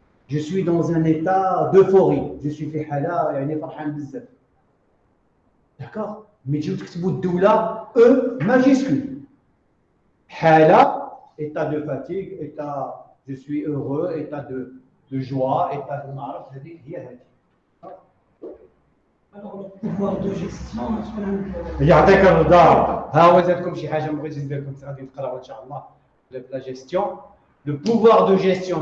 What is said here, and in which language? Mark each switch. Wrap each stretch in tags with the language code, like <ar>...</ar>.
<fr>Je suis dans un état d'euphorie.</fr> <ar>Je suis في حالة يعني فرحان بزاف.</ar> <fr>D'accord.</fr> <ar>Mais تجيو تكتبوا الدولة majuscule.</ar> <fr>حالة état de fatigue, état je suis heureux, état de joie, état de معرف هذه هي هذه. Alors, le pouvoir de gestion,</fr> <ar>يعطيك الرضا. ها هو زادكم شي حاجة بغيت ندير لكم غادي تقراو إن شاء الله.</ar> <fr>La gestion, le pouvoir de gestion.</fr>